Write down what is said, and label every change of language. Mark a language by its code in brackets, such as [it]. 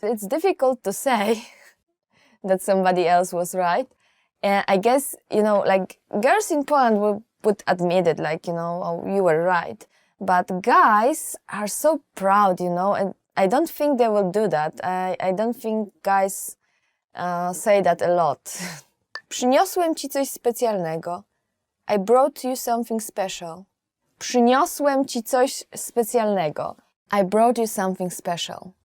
[en] It's difficult to say that somebody else was right. And I guess, girls in Poland would admit it, oh, you were right. But guys are so proud, and I don't think they will do that. I don't think guys say that a lot. [pl] Przyniosłem ci coś specjalnego. [en] I brought you something special. [pl] Przyniosłem ci coś specjalnego. [en] I brought you something special.